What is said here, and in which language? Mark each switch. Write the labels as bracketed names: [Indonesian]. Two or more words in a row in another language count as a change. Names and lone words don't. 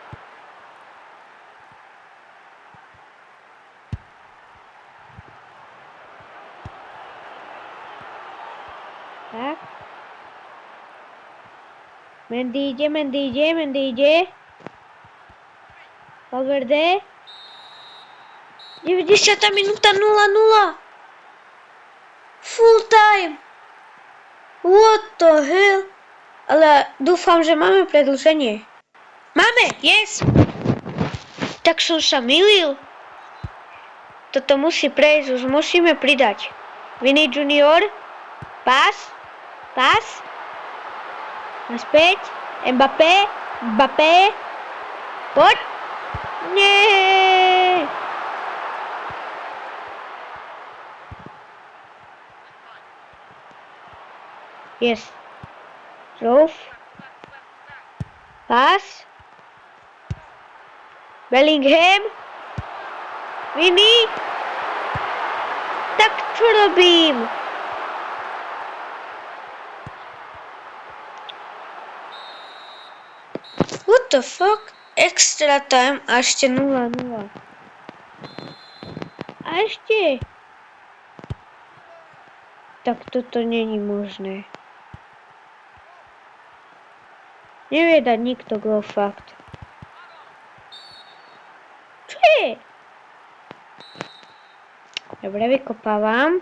[Slovak] Tak. Mendy ide. Valverde. 90. minúta 0-0. [English] Full time. What the hell? [Slovak] Ale dúfam, že máme predĺženie. Máme, yes. Tak som sa mýlil. Toto musí prejsť, už musíme pridať. Vini Junior. Pas. Naspäť. Mbappé. Poď. Nie. [English] Yes. [Slovak] Roof. Pas. Bellingham. Vini. Tak čo robím? [English] What the fuck? Extra time [Slovak] a ešte 0-0. A ešte. Tak toto není možné. Nevie dať nikto gól, fakt. Čo je? Dobre, vykopávam.